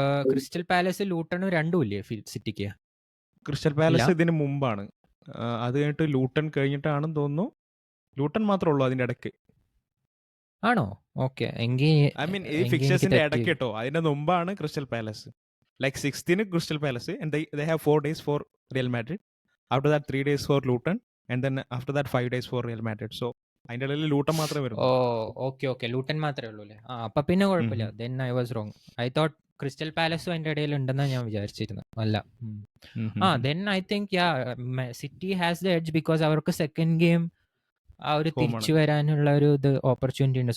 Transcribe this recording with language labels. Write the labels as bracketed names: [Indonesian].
[Malayalam] Crystal palace ലൂട്ടണും രണ്ടും ഇല്ലേ സിറ്റിക്ക്? ക്രിസ്റ്റൽ പാലസ് ഇതിന് മുമ്പാണ്, അത് കഴിഞ്ഞിട്ട് ലൂട്ടൺ കഴിഞ്ഞിട്ടാണെന്ന് തോന്നുന്നു. ലൂട്ടൺ മാത്രമേ ഉള്ളൂ അതിന്റെ ഇടയ്ക്ക്. ആണോ? ഓക്കെ, എങ്കിൽ ഐ മീൻ ഈ ഫിക്ചേഴ്സിന്റെ ഇടയ്ക്ക് കേട്ടോ, അതിന്റെ മുമ്പാണ് crystal palace. [English] Like 16th Crystal Palace, and they have 4 days for Real Madrid. After that 3 days for Luton, and then after that 5 days for Real Madrid. [Malayalam] So അതിന്റെ ഇടയിൽ ലൂട്ടൺ മാത്രമേ വരൂ. ഓക്കെ, ലൂട്ടൺ മാത്രമേ ഉള്ളൂ അല്ലേ? അപ്പൊ പിന്നെ കുഴപ്പമില്ല. [English] Then I was wrong. I thought [Malayalam] crystal പാലസും അതിന്റെ ഇടയിൽ ഉണ്ടെന്നാണ് ഞാൻ വിചാരിച്ചിരുന്നത്. അല്ല. [English] then I think City has the edge because [Malayalam] അവർക്ക് സെക്കൻഡ് ഗെയിം ആ ഒരു തിരിച്ചു വരാനുള്ള ഒരു ഇത് ഓപ്പർച്യൂണിറ്റി ഉണ്ട്.